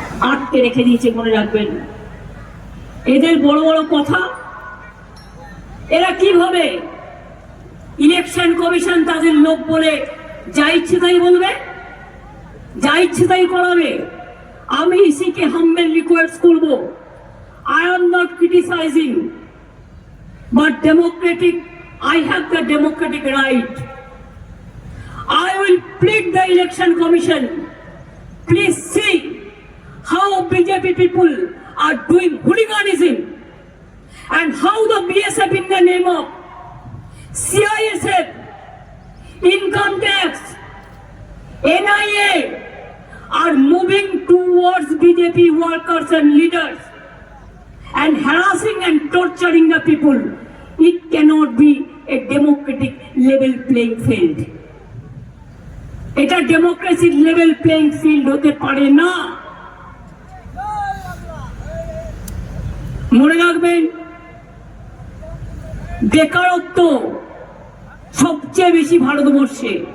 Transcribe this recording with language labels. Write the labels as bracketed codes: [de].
[bn] আটকে রেখে দিয়েছে, মনে রাখবেন। এদের বড় বড় কথা, এরা কিভাবে ইলেকশন কমিশন তাদের লোক বলে যা ইচ্ছে তাই বলবে, যা ইচ্ছে তাই করাবে। আমি ইসিকে হাম্বেল রিকোয়েস্ট করব, [en] I am not criticizing, but I have the democratic right. I will plead the election commission, please see how BJP people are doing hooliganism and how the BSF in the name of CISF, income tax, NIA are moving towards BJP workers and leaders and harassing and torturing the people. It cannot be a democratic level playing field. [bn] এটা ডেমোক্রেসির level playing field হতে পারে না। মনে রাখবেন, বেকারত্ব সবচেয়ে বেশি ভারতবর্ষে।